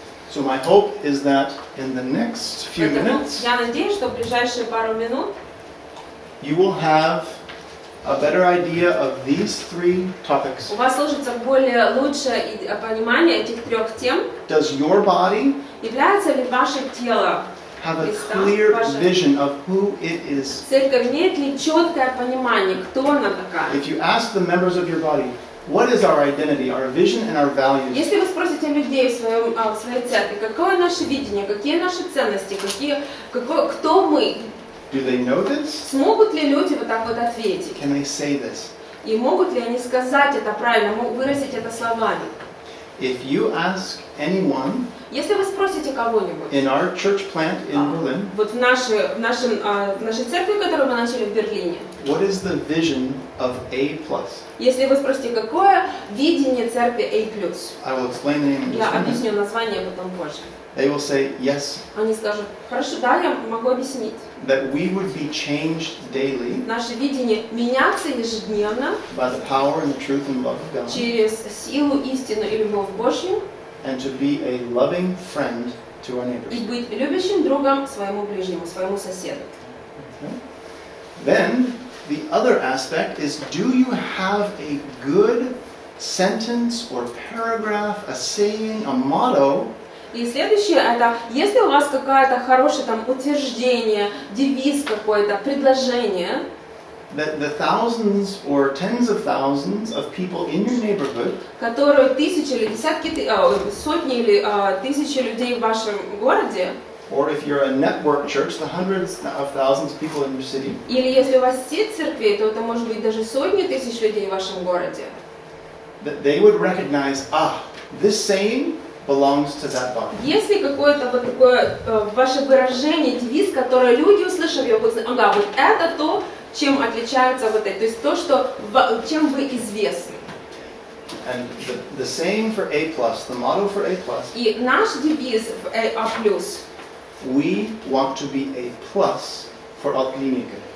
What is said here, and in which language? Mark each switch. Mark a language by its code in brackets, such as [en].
[en] So my hope is that in the next few [ru] Поэтому [en] minutes [ru] я надеюсь, что в ближайшие пару минут [en] you will have a better idea of these three topics. [ru] у вас сложится более лучшее понимание этих трех тем. [en] Does your body [ru] Является ли ваше тело, [en] have a [ru] Христа, [en] clear [ru] ваше- [en] vision of who it is? [ru] церковь, имеет ли четкое понимание, кто она такая? [en] If you ask the members of your body, what is our identity, our vision, and our values? [ru] Если вы спросите людей в своей церкви, какое наше видение, какие наши ценности, кто мы, [en] Do they know this? [ru] смогут ли люди вот так вот ответить? [en] Can they say this? [ru] И могут ли они сказать это правильно, выразить это словами? [en] If you ask anyone [ru] Если вы спросите кого-нибудь, [en] in our church plant in Berlin, [ru] вот в нашей церкви, которую мы начали в Берлине, [en] what is the vision of A+? [ru] если вы спросите, какое видение церкви A+, [en] I will explain the name in [ru] я [en] just a minute. [ru] объясню название потом позже. [en] They will say, yes, [ru] Они скажут, хорошо, да, я могу объяснить. [en] that we would be changed daily [ru] Наше видение меняться ежедневно [en] by the power and the truth and love of God, [ru] через силу, истину и любовь Божью [en] and to be a loving friend to our [ru] и [en] neighbors. [ru] быть любящим другом своему ближнему, своему соседу. [en] Then, the other aspect is, do you have a good sentence or paragraph, a saying, a motto [ru] И следующее это, если у вас какое-то хорошее там утверждение, девиз какой-то, предложение, [en] that the thousands or tens of thousands of people in your neighborhood [ru] которое тысячи или сотни или тысячи людей в вашем городе, [en] or if you're a network church, the hundreds of thousands of people in your city, [ru] или если у вас сеть церквей, то это может быть даже сотни тысяч людей в вашем городе, [en] that they would recognize, this saying belongs to that body. [ru] если какое-то вот такое ваше выражение, девиз, которое люди, услышав его, будут знать, ага, вот это то, чем отличается вот это, то есть то, чем вы известны. [en] And the saying for A+, the motto for A+, [ru] И наш девиз в А+, [en] we want to be A+ for Altklinike.